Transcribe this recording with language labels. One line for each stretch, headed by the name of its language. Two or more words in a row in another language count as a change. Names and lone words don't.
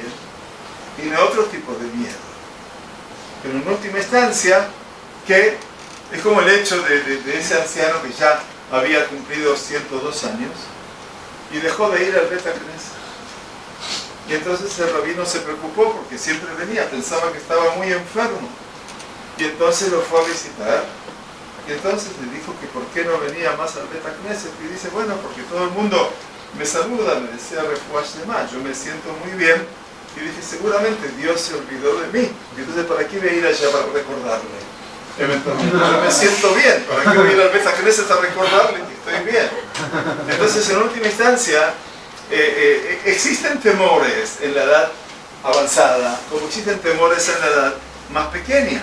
Spanish: Tiene otro tipo de miedo. Pero en última instancia, que es como el hecho de ese anciano que ya había cumplido 102 años y dejó de ir al
Hebrew: בית כנסת.
Spanish: Y entonces el rabino se preocupó porque siempre venía, pensaba que estaba muy enfermo. Y entonces lo fue a visitar. Y entonces le dijo que por qué no venía más al
Hebrew: בית כנסת.
Spanish: Y dice, bueno, porque todo el mundo me saluda, me desea
Hebrew: רפואה שלמה,
Spanish: yo me siento muy bien. Y dije, seguramente Dios se olvidó de mí. Y entonces, ¿para qué voy a ir allá para recordarle? eventualmente. Yo me siento bien, ¿para qué voy a ir al
Hebrew: בית כנסת
Spanish: a recordarle que estoy bien? Entonces, en última instancia, existen temores en la edad avanzada, como existen temores en la edad más pequeña.